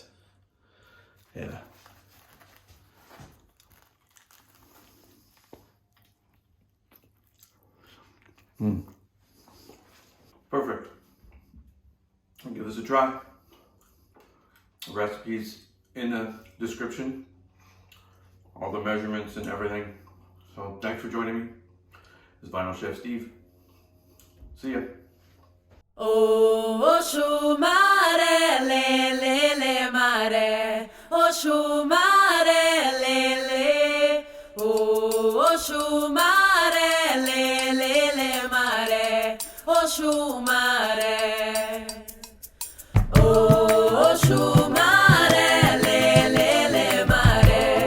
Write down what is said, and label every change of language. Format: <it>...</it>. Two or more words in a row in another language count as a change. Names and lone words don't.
<en>Yeah. Perfect. I'll give this a try. The recipe's in the description. All the measurements and everything. So thanks for joining me. This is Vinyl Chef Steve. See ya. Oh, shumare, le, le, le, mare. Oh, shumare, le, le. Oh, shumare, le, le, le, mare. Oh, shumare. Oh, shumare, le, le, le, mare.</en>